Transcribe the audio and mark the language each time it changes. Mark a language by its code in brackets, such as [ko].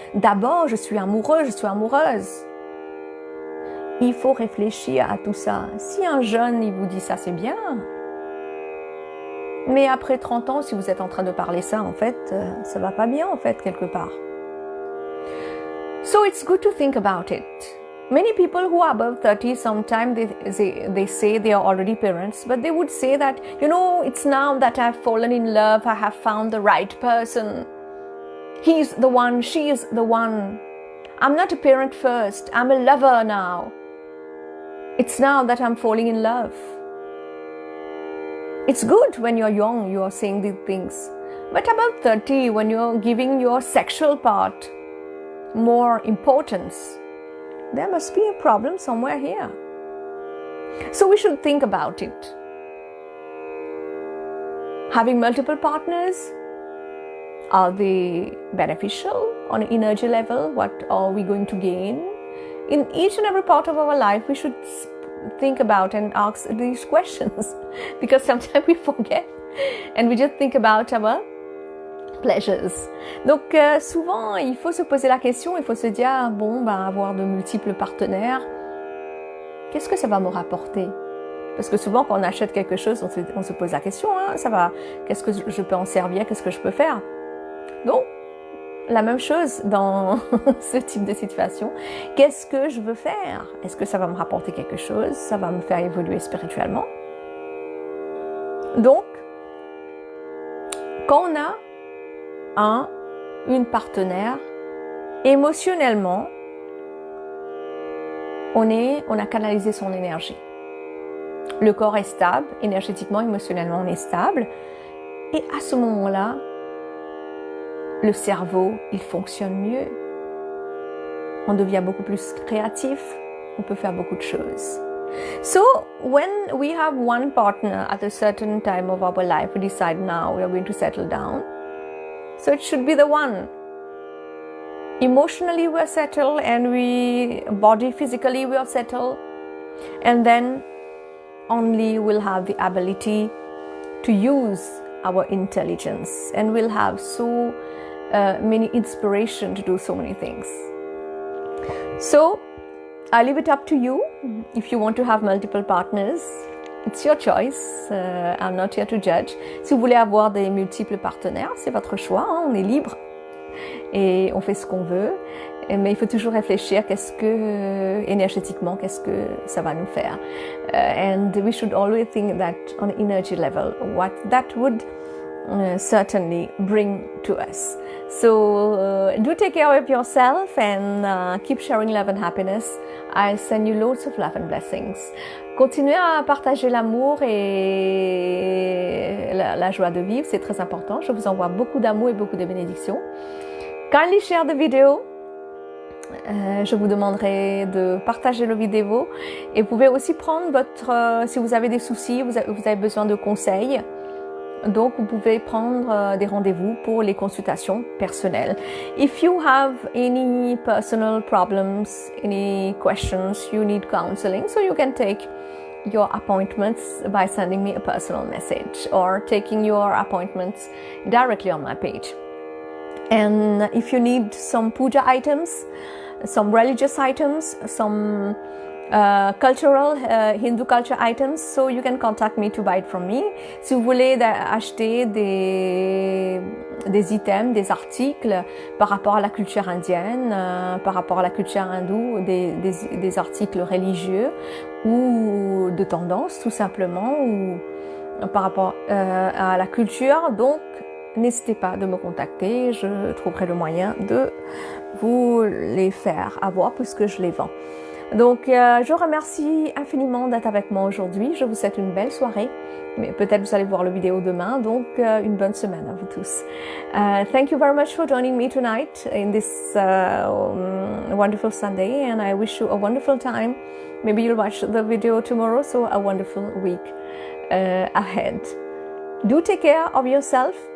[fr] D'abord, je suis amoureux, je suis amoureuse. Il faut réfléchir à tout ça. Si un jeune, il vous dit ça, c'est bien. Mais après 30 ans, si vous êtes en train de parler ça, en fait, ça va pas bien, en fait, quelque part. [en] So it's good to think about it. Many people who are above 30, sometimes they say they are already parents, but they would say that, you know, it's now that I've fallen in love, I have found the right person. He's the one, she is the one. I'm not a parent first, I'm a lover now. It's now that I'm falling in love. It's good when you're young, you are saying these things. But above 30, when you're giving your sexual part more importance, there must be a problem somewhere here. So we should think about it. Having multiple partners, are they beneficial on an energy level? What are we going to gain? In each and every part of our life, we should think about and ask these questions because sometimes we forget and we just think about our pleasures. [fr] Donc souvent, il faut se poser la question, il faut se dire, bon, avoir de multiples partenaires, qu'est-ce que ça va me rapporter? Parce que souvent, quand on achète quelque chose, on se pose la question, hein, ça va, qu'est-ce que je peux en servir, qu'est-ce que je peux faire? Donc, la même chose dans ce type de situation. Qu'est-ce que je veux faire? Est-ce que ça va me rapporter quelque chose? Ça va me faire évoluer spirituellement? Donc, quand on a une partenaire, émotionnellement, on a canalisé son énergie. Le corps est stable, énergétiquement, émotionnellement, on est stable. Et à ce moment-là, le cerveau, il fonctionne mieux. On devient beaucoup plus créatif. On peut faire beaucoup de choses. [en] So, when we have one partner at a certain time of our life, we decide now we are going to settle down. So it should be the one. Emotionally we are settled and physically we are settled. And then only we'll have the ability to use our intelligence and we'll have so many inspiration to do so many things. So I leave it up to you. If you want to have multiple partners, it's your choice. I'm not here to judge. [fr] Si vous voulez avoir des multiples partenaires, c'est votre choix. Hein, on est libre et on fait ce qu'on veut. Mais il faut toujours réfléchir énergétiquement, qu'est-ce que ça va nous faire. [en] And we should always think that on an energy level, what that would certainly bring to us. So do take care of yourself and keep sharing love and happiness. I send you loads of love and blessings. [fr] Continuez à partager l'amour et la joie de vivre, c'est très important. Je vous envoie beaucoup d'amour et beaucoup de bénédictions. [en] Kindly share the video [fr] Je vous demanderai de partager le vidéo et vous pouvez aussi prendre votre, si vous avez des soucis, vous avez besoin de conseils, donc vous pouvez prendre des rendez-vous pour les consultations personnelles. [en] If you have any personal problems, any questions, you need counseling, so you can take your appointments by sending me a personal message or taking your appointments directly on my page. And if you need some puja items, some religious items, some cultural Hindu culture items, so you can contact me to buy it from me. [fr] Si vous voulez acheter des items, des articles par rapport à la culture indienne, par rapport à la culture hindoue, des articles religieux ou de tendance tout simplement, ou par rapport à la culture, donc n'hésitez pas de me contacter, je trouverai le moyen de vous les faire avoir puisque je les vends. Donc je remercie infiniment d'être avec moi aujourd'hui, je vous souhaite une belle soirée, mais peut-être vous allez voir la vidéo demain, donc une bonne semaine à vous tous. [en] Thank you very much for joining me tonight in this wonderful Sunday, and I wish you a wonderful time. Maybe you'll watch the video tomorrow, so a wonderful week ahead. Do take care of yourself.